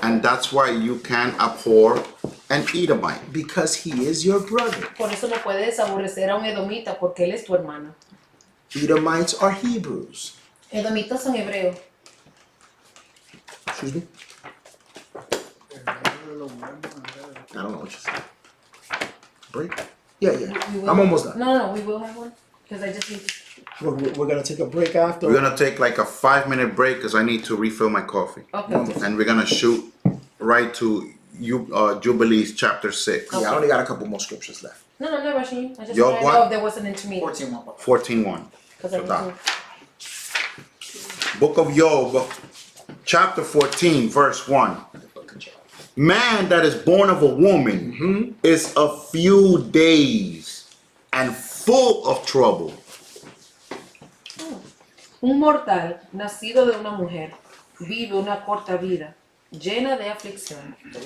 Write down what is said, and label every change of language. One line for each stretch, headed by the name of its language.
English: and that's why you can abhor an Edomite. Because he is your brother.
Spanish: Por eso no puedes aborrecer a un edomita porque él es tu hermano.
English: Edomites are Hebrews.
Spanish: Edomitas son hebreos.
English: Excuse me? I don't know what you said. Break? Yeah, yeah. We will- I'm almost done. No, we will have one. Because I just need to... We're gonna take a break after. We're gonna take like a 5-minute break because I need to refill my coffee. Okay. And we're gonna shoot right to Jubilees chapter 6. Yeah, I only got a couple more scriptures left. No, I'm not rushing you. I just Job want to what? know if there was an intermediate. 14:1. Because I So need to... Book of Job, chapter 14, verse 1. Man that is born of a woman is a few days and full of trouble.
Spanish: Un mortal nacido de una mujer vive una corta vida, llena de aflicción.